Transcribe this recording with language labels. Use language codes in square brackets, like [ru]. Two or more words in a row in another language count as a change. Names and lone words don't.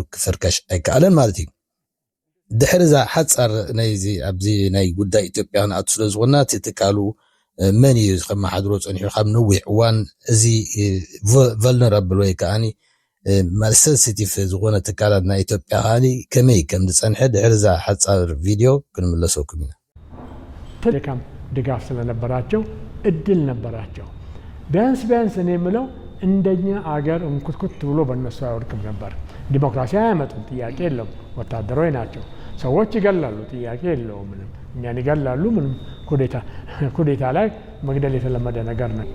[ti] ክፈርካሽ ኣይከኣለን ማለት እዩ ድሕሪ ዛ ሓፃር ናይዚ ኣብዚ ናይ ጉዳይ ኢትዮጵያ ንኣቱ ስለ ዝኾና እቲ ትካሉ መን እዩ ከመሓድሮ ፀኒሑ ካብ ነዊሕ እዋን እዚ ቨልነራብል ወይ ከዓኒ ሴንሲቲቭ ዝኾነ ትካላት ናይ ኢትዮጵያ ከዓኒ ከመይ ከም ዝፀንሐ ድሕሪ ዛ ሓፃር ቪድዮ ክንምለሰኩም ኢና [am] ቴሌካም ድጋፍ ስለነበራቸው እድል ነበራቸው ቢያንስ እኔ የምለው እንደኛ አገር እንኩትኩት ብሎ በእነሱ አይወድቅም ነበር ዲሞክራሲ አያመጡም ጥያቄ የለም ወታደሮች ናቸው ሰዎች ይገላሉ ጥያቄ የለውም ምንም እኛን ይገላሉ ምንም ኩዴታ ላይ መግደል የተለመደ ነገር ነው